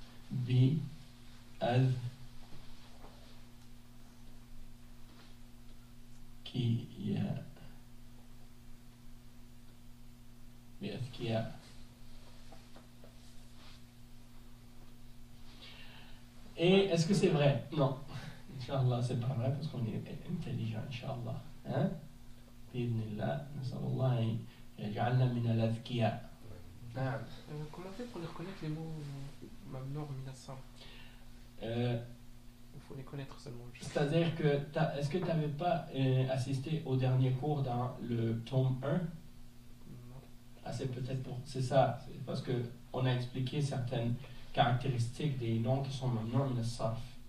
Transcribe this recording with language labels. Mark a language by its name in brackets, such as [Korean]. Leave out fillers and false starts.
[French] Bi al kiya. Bi al. Et est-ce que c'est vrai? Non. Inch'Allah, c'est pas vrai parce qu'on est intelligent, Inch'Allah. Hein? [Arabic] بإذن الله نسأل الله أن يجعلنا من الأذكياء. نعم. [French] Comment faire pour les reconnaître les mots mamnour min as-sarf? Il faut les connaître seulement. C'est-à-dire que est-ce que tu n'avais pas assisté au dernier cours dans le tome 1? Non. Ah, c'est peut-être pour... C'est ça. C'est parce qu'on a expliqué certaines caractéristiques des noms qui sont mamnour min as-sarf.